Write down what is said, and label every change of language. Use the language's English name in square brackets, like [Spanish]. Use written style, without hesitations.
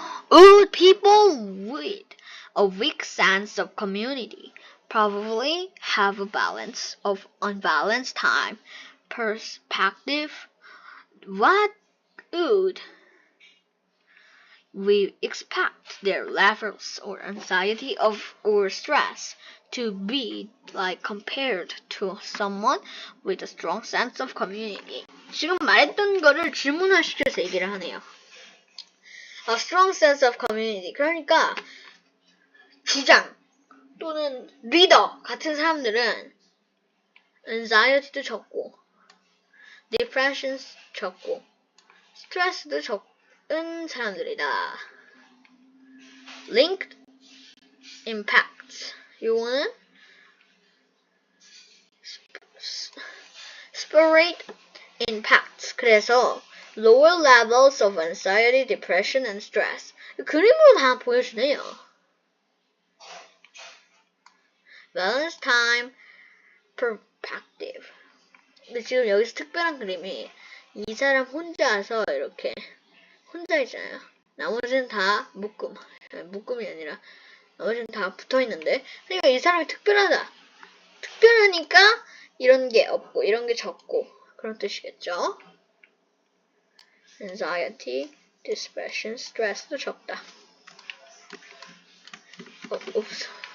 [English] Would people with a weak sense of community probably have a balance of unbalanced time perspective? What would we expect their levels or anxiety or stress to be like compared to someone with a strong sense of community? [Korean] 지금 말했던 거를 질문화시켜서 얘기를 하네요. [English] A strong sense of community. [Korean] 그러니까 주장 또는 리더 같은 사람들은 anxiety도 적고 depression 적고 스트레스도 적은 사람들이다. [English] Linked impacts. [Korean] 요거는 [English] separate impacts. [Korean] 그래서 [English] lower levels of anxiety, depression, and stress. [Korean] 그림으로 다 보여주네요. [English] Balance time perspective. [Korean] 근데 지금 여기서 특별한 그림이 이 사람 혼자서 이렇게 혼자 있잖아요. 나머지는 다 묶음이 아니라 나머지는 다 붙어 있는데, 그러니까 이 사람이 특별하다. 특별하니까 이런 게 없고 이런 게 적고 그런 뜻이겠죠. Anxiety, depression, stress도 적다. [English] Oops.